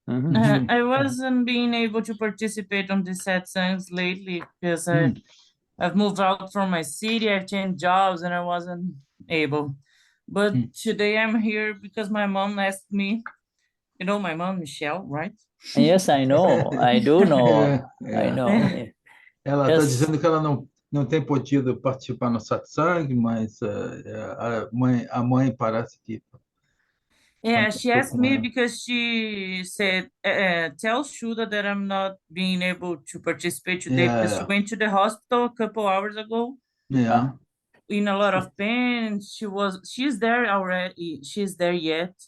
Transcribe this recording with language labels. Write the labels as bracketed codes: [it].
[en] I wasn't being able to participate on the satsangs lately because I've moved out from my city, I've changed jobs, and I wasn't able. But today I'm here because my mom asked me, you know my mom, Michelle, right? Yes, I know. I do know. I know. [pt] Ela está dizendo que ela não tem podido participar no satsang, mas a mãe parece que... [en] Yeah, she asked me because she said, tell Shuddha that I'm not being able to participate today because she went to the hospital a couple hours ago. Yeah. In a lot of pain. She's there already. She's there yet.